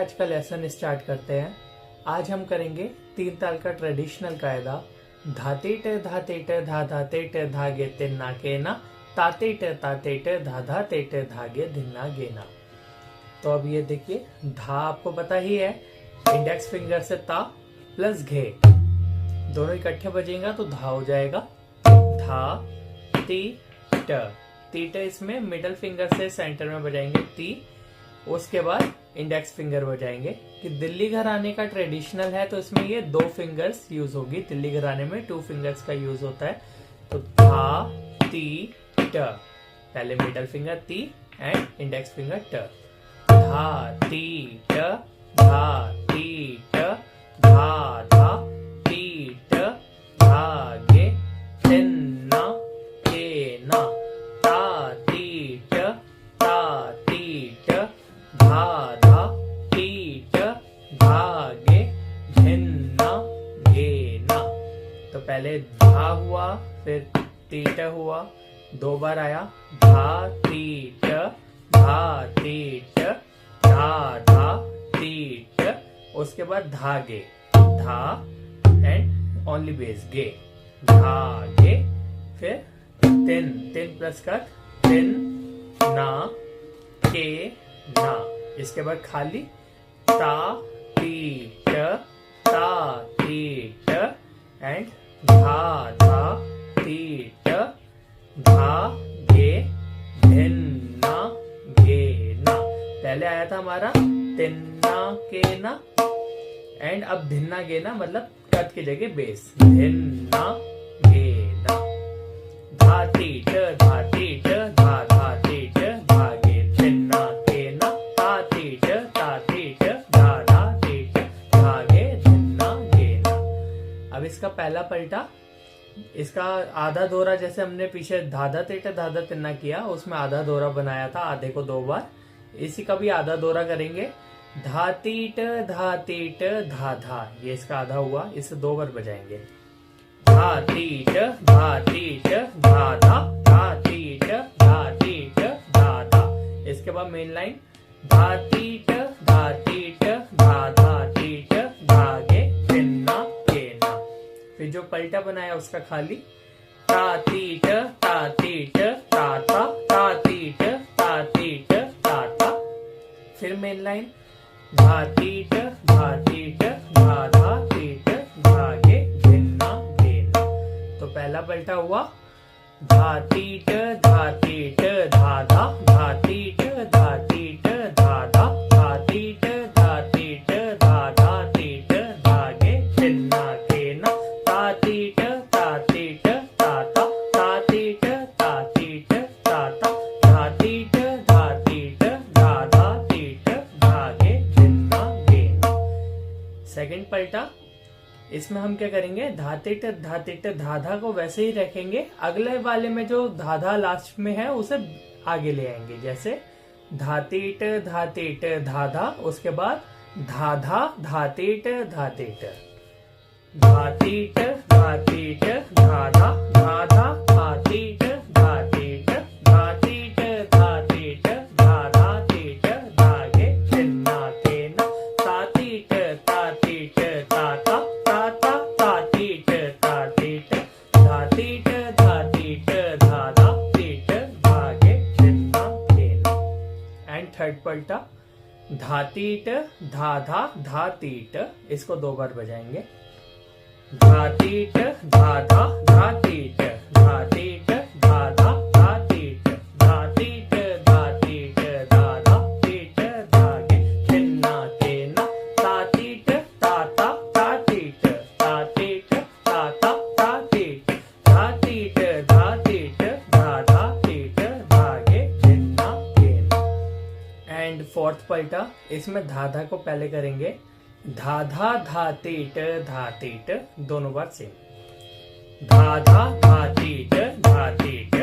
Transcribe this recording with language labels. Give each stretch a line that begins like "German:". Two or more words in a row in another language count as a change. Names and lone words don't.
English: lesson start
Hindi: करते हैं। आज हम करेंगे तीन ताल का ट्रेडिशनल कायदा। धातेट धातेट धा धातेट धागे तिन्ना केना तातेट तातेट धा धातेट धागे धिन्ना गेना। तो अब ये देखिए, धा आपको पता ही है,
English: index finger
Hindi: से ता प्लस घे दोनों इकट्ठे बजेगा तो धा हो जाएगा। धा ती ट, ती ट इसमें
English: middle finger
Hindi: से सेंटर में बजाएंगे ती, उसके बाद
English: index finger
Hindi: बजाएंगे। कि दिल्ली घराने का ट्रेडिशनल है तो इसमें ये दो
English: fingers use
Hindi: होगी। दिल्ली घराने में 2 फिंगर्स का यूज होता है। तो धा ती ट, पहले
English: middle finger
Hindi: ती
English: and index finger
Hindi: ट। धा ती ट, धा ती ट, धा धा ती ट, धागे तिन्ना केना ता ती ट, ता ती ट, धा धा ती ट, धागे धिन्ना गेना। तो पहले धा हुआ, फिर ती ट हुआ, 2 बार आया। धा ती ट, धा ती ट, धा धा ती ट, उसके बाद धागे, धा
English: and only base
Hindi: गे, धागे, फिर तिन, तिन
English: plus cut,
Hindi: तिन ना के ना, इसके बाद खाली ता ती ट, ता ती ट एंड धा धा ती ट, धा गे धिन्ना गेना। पहले आया था हमारा तिन्ना केना एंड अब धिन्ना गेना, मतलब कट की जगह बेस, धिन्ना गेना। धाती ट, धाती ट, धा धाती ट, धागे धिन्ना केना ताती ट, ताती ट, धा धाती ट, धागे धिन्ना गेना। अब इसका पहला पलटा, इसका आधा दोहरा, जैसे हमने पीछे धाधा तेट धाधा तिन्ना किया, उसमें आधा दोहरा बनाया था, आधे को 2 बार। इसी का भी आधा दोहरा करेंगे। धातीट धातीट धा धा, ये इसका आधा हुआ, इसे 2 बार बजाएंगे। धातीट धातीट धा धा, धातीट धातीट धा धा। इसके बाद मेन लाइन धातीट धातीट धा धातीट धागे तिन्ना केना। फिर जो पलटा बनाया उसका खाली तातीट तातीट ताता, तातीट तातीट ताता। फिर मेन लाइन धातीट धातीट धा धातीट धागे धिन्ना गेना। तो पहला पलटा हुआ धातीट धातीट धा धा, धातीट धातीट धा धा, धातीट धातीट धा धातीट धागे धिन्ना गेना तातीट तातीट ताता, तातीट तातीट ताता, धातीट धातीट धा धातीट धागे धिन्ना गेना। सेकंड पलटा, इसमें हम क्या करेंगे, धातीट धातीट धाधा को वैसे ही रखेंगे, अगले वाले में जो धाधा लास्ट में है उसे आगे ले आएंगे। जैसे धातीट धातीट धाधा, उसके बाद धाधा धातीट धातीट, धातीट धातीट धाधा, धाधा धातीट धातीट, धातीट धातीट धाधा तीट धागे धिन्ना केना तातीट तातीट ताता, ताता तातीट तातीट, धातीट धातीट धाधा तीट धागे धिन्ना केना।
English: and third
Hindi: पलटा धातीट धाधा धातीट, इसको 2 बार बजाएंगे। धातीट धाधा धातीट, धातीट धाधा धातीट, धातीट धातीट धाधा तीट धागे धिन्ना केना तातीट ताता तातीट, तातीट ताता तातीट, धातीट धातीट धाधा तीट धागे धिन्ना केना।
English: and fourth
Hindi: पलटा, इसमें धाधा को पहले करेंगे। धाधा धातीट धातीट, दोनों बार सेम। धाधा धातीट धातीट